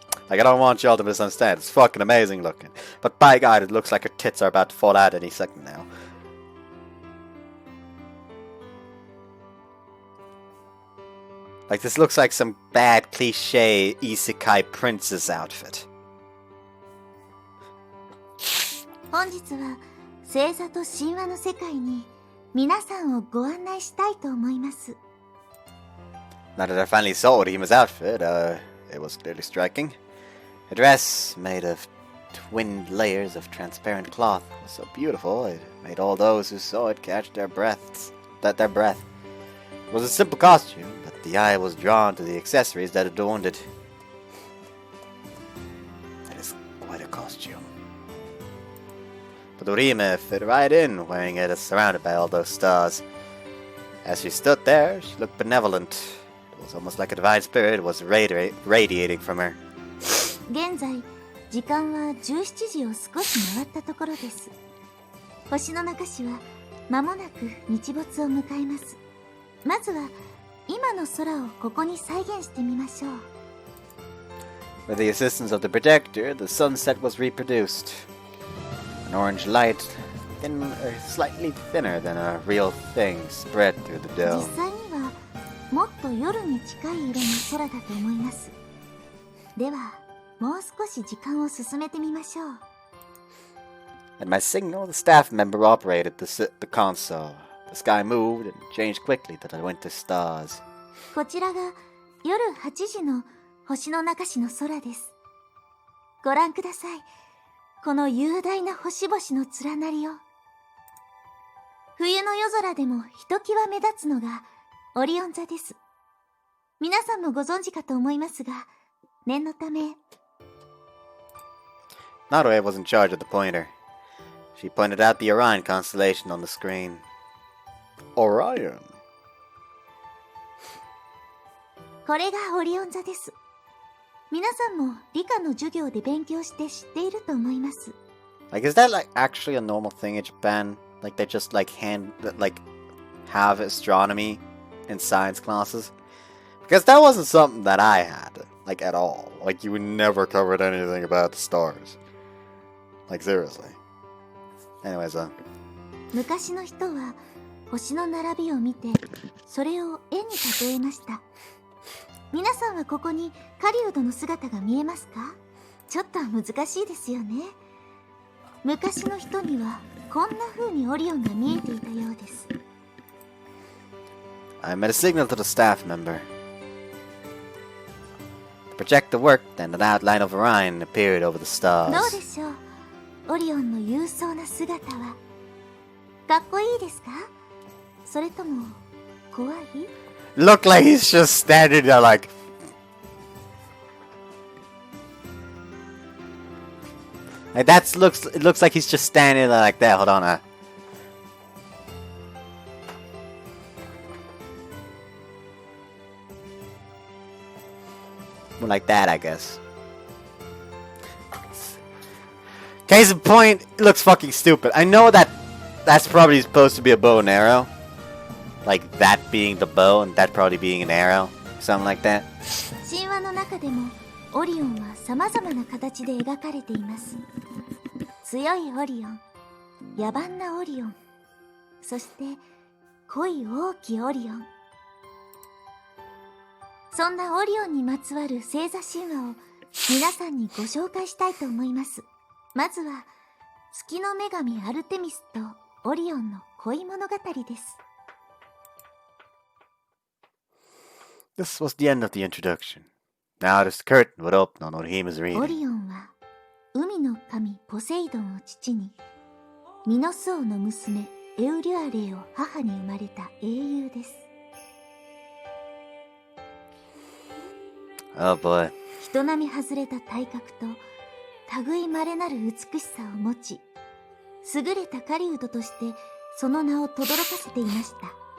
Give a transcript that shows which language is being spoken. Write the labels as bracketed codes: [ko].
[en] Like, I don't want y'all to misunderstand. It's fucking amazing looking. But by God, it looks like her tits are about to fall out any second now. Like, this looks like some bad cliche isekai princess outfit. [ja] 本日は星座と神話の世界に皆さんをご案内したいと思います。 [en] Now that I finally saw Orihime's outfit, it was clearly striking. A dress made of twin layers of transparent cloth was so beautiful it made all those who saw it catch their breath. It was a simple costume, but the eye was drawn to the accessories that adorned it. It is quite a costume. But Orihime fit right in, wearing it surrounded by all those stars. As she stood there, she looked benevolent. It was almost like a divine spirit was radiating from her. [ja] 現在、時間は17時を少し回ったところです。星の中市は間もなく日没を迎えます。まずは今の空をここに再現してみましょう。 [en] With the assistance of the projector, the sunset was reproduced. An orange light, slightly thinner than a real thing, spread through the [ja] 実 [en] dome. [ja] 際にはもっと夜に近い色の空だと思います。では、もう少し時間を進めてみましょう。 [en] At my signal, the staff member operated the console. The sky moved and changed quickly to the winter stars. [ja] こちらが夜8時の星の中市の空です。ご覧ください。この雄大な星々の連なりを。冬の夜空でもひときわ目立つのがオリオン座です。皆さんもご存知かと思いますが、念のため。 [en] Naruhe was in charge of the pointer. She pointed out the Orion constellation on the screen. Orion. [ja] これがオリオン座です。皆さんも理科の授業で勉強して知っていると思います。 [en] Like, is that like actually a normal thing in Japan? Like they just have astronomy in science classes? Because that wasn't something that I had, like at all. Like you never covered anything about the stars. Like seriously. Anyways, [ja] 昔の人は星の並びを見てそれを絵に例えました。皆さんはここに狩人の姿が見えますか？ちょっと難しいですよね。昔の人にはこんな風にオリオンが見えていたようです。 [en] I made a signal to the staff member. The projector worked and an outline of Orion appeared over the stars. [ja] どうでしょう？オリオンの勇壮な姿はかっこいいですか？それとも怖い？ [en] Look like he's just standing there like... Like it looks like he's just standing there like that. Hold on. More like that, I guess. Case in point, it looks fucking stupid. I know that's probably supposed to be a bow and arrow. Like that being the bow and that probably being an arrow. Something like that. [ja] 神話の中でもオリオンは様々な形で描かれています。強いオリオン、野蛮なオリオン、そして濃い大きいオリオン。そんなオリオンにまつわる星座神話を皆さんにご紹介したいと思います。まずは月の女神アルテミスとオリオンの恋物語です。 [en] This was the end of the introduction. Now this curtain would open on Orihime's [ja] オ [en] reading. [ja] リオンは海の神ポセイドンを父に、ミノス王の娘エウリュアレイを母に生まれた英雄です。 [en] Oh boy. [ja] 人並み外れた体格と類いまれなる美しさを持ち、優れた狩人としてその名を轟かせていました。